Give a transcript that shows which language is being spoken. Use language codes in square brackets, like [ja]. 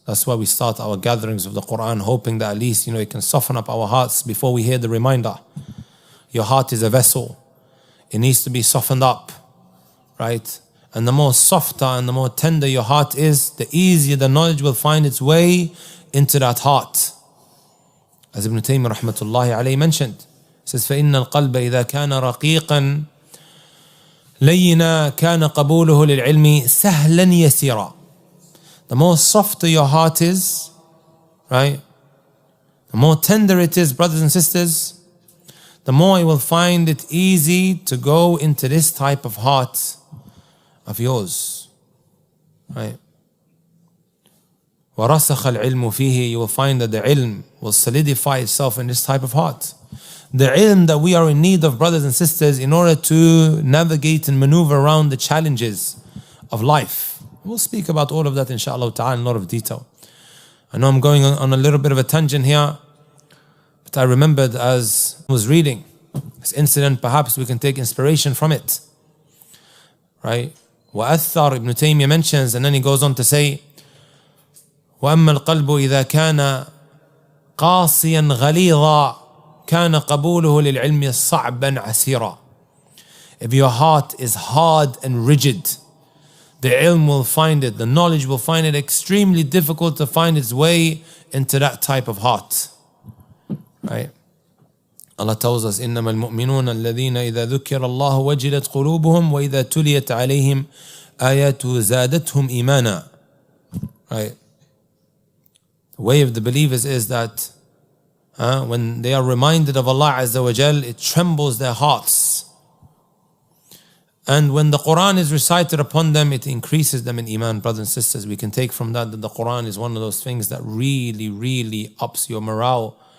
[en] That's why we start our gatherings of the Quran, hoping that at least, you know, it can soften up our hearts before we hear the reminder. Your heart is a vessel. It needs to be softened up, right? And the more softer and the more tender your heart is, the easier the knowledge will find its way into that heart. As Ibn Taymiyyah rahmatullahi alayhi mentioned, he says, [ar] فَإِنَّ الْقَلْبَ إِذَا كَانَ رَقِيقًا لَيِّنًا كَانَ قَبُولُهُ لِلْعِلْمِ سَهْلًا يَسِيرًا. [en] The more softer your heart is, right? The more tender it is, brothers and sisters, the more you will find it easy to go into this type of heart of yours, right? [ar] وَرَسَخَ الْعِلْمُ فِيهِ. [en] You will find that the ilm will solidify itself in this type of heart. The ilm that we are in need of, brothers and sisters, in order to navigate and maneuver around the challenges of life. We'll speak about all of that inshallah ta'ala in a lot of detail. I know I'm going on a little bit of a tangent here, but I remembered as I was reading this incident, perhaps we can take inspiration from it, right? [ar] وَأَثَّرْ, [en] Ibn Taymiyyah mentions, and then he goes on to say, [ar] وَأَمَّا الْقَلْبُ إِذَا كَانَ قَاسِيًا غَلِيظًا كَانَ قَبُولُهُ لِلْعِلْمِ صَعْبًا عَسِيرًا. [en] If your heart is hard and rigid, the ilm will find it, the knowledge will find it extremely difficult to find its way into that type of heart, right? Allah tells us, [ar] إِنَّمَا الْمُؤْمِنُونَ الَّذِينَ إِذَا ذُكِّرَ اللَّهُ وَجِلَتْ قُلُوبُهُم وَإِذَا تُلِيَتْ عَلَيْهِمْ آيَاتُهُ زَادَتْهُمْ إِيمَانًا. [en] Right? The way of the believers is that when they are reminded of Allah Azza wa Jal, it trembles their hearts. And when the Quran is recited upon them, it increases them in Iman. Brothers and sisters, we can take from that the Quran is one of those things that really, really ups your morale.